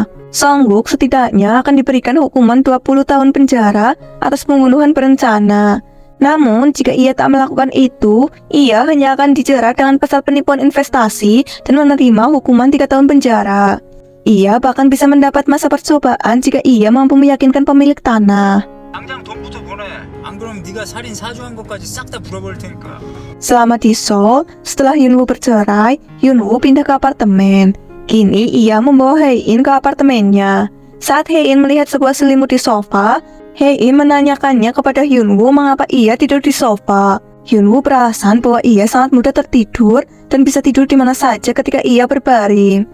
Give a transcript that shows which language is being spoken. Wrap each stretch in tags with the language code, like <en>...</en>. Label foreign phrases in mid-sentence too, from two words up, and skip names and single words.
<id>Songguk setidaknya akan diberikan hukuman 20 tahun penjara atas pembunuhan berencana. Namun, jika ia tak melakukan itu, ia hanya akan dijerat dengan pasal penipuan investasi dan menerima hukuman 3 tahun penjara. Ia bahkan bisa mendapat masa percobaan jika ia mampu meyakinkan pemilik tanah.</id> <ko>당장 돈부터 보내. 안 그러면 네가 살인 사주한 것까지 싹 다 불어버릴 테니까.</ko> <id>Selama di Seoul, setelah Hyunwoo bercerai, Hyunwoo pindah ke apartemen. Kini ia membawa Hae-in ke apartemennya. Saat Hae-in melihat sebuah selimut di sofa, Hae-in menanyakannya kepada Hyunwoo mengapa ia tidur di sofa. Hyunwoo beralasan bahwa ia sangat mudah tertidur dan bisa tidur di mana saja ketika ia berbaring.</id>